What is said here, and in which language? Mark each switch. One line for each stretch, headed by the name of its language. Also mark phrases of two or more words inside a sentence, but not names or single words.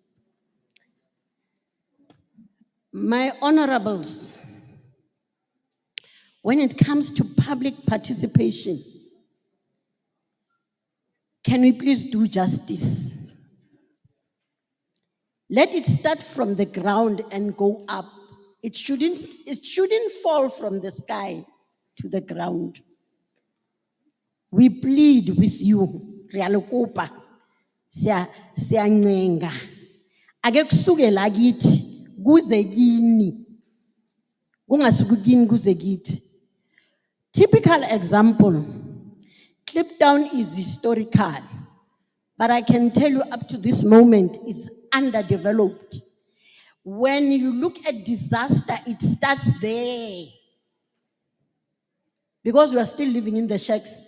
English: My honorables, when it comes to public participation, can we please do justice? Let it start from the ground and go up. It shouldn't fall from the sky to the ground. We plead with you,
Zulu: Rialokopa, siyancenga. Ake kusukela kithi kuze kini. Kungasuki kini kuze kithi.
English: Typical example, Kliptown is historical, but I can tell you up to this moment it's underdeveloped. When you look at disaster, it starts there. Because we are still living in the shacks.